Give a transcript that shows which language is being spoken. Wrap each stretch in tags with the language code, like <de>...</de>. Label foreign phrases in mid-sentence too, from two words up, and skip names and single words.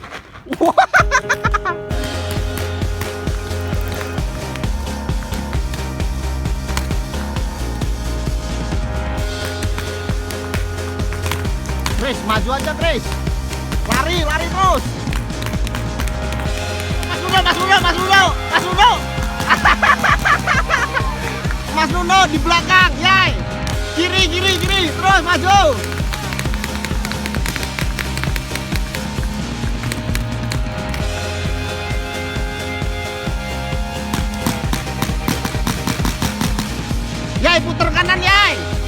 <id>Chris, maju aja Chris. Lari, lari terus. Mas Nuno, Mas Nuno, Mas Nuno, Mas Nuno. Mas Nuno di belakang, yai. Kiri, kiri, kiri, terus maju. Yai, puter kanan, yai.</id>